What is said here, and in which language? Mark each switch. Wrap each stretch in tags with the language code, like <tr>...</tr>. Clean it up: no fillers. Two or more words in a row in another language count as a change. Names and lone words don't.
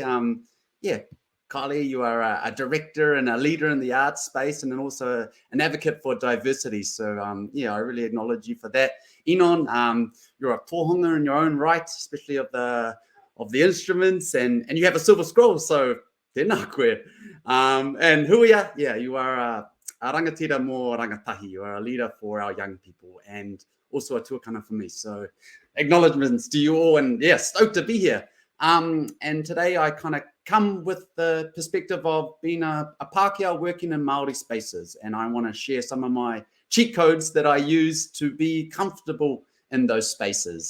<en>Yeah. Kylie, you are a director and a leader in the arts space, and then also an advocate for diversity. So, yeah, I really acknowledge you for that. Enon, you're a tohunga in your own right, especially of the instruments, and you have a silver scroll. So,</en> <mi>tēnā koe. And Huia,</mi> <en>yeah, you are a</en> <mi>rangatira mō rangatahi.</mi> <en>You are a leader for our young people, and also a tuakana for me. So, acknowledgements to you all, and yeah, stoked to be here. And today I kind of come with the perspective of being a Pākehā working in Māori spaces, and I want to share some of my cheat codes that I use to be comfortable in those spaces.</en>